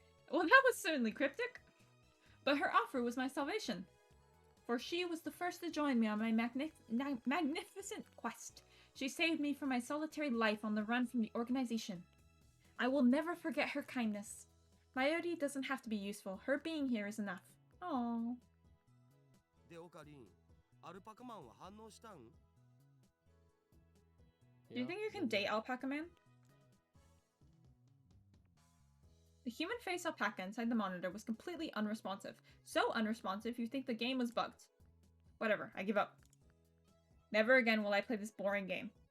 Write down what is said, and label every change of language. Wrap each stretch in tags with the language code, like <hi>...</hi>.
<en>Well, that was certainly cryptic. But her offer was my salvation. For she was the first to join me on my magnificent quest. She saved me from my solitary life on the run from the organization. I will never forget her kindness. Mayuri doesn't have to be useful. Her being here is enough. Aww.</en> <ja>で、オカリン、アルパカマンは反応したん？</ja> <en>Do you think you can date Alpaca Man? The human face alpaca inside the monitor was completely unresponsive. So unresponsive, you'd think the game was bugged. Whatever, I give up. Never again will I play this boring game.</en>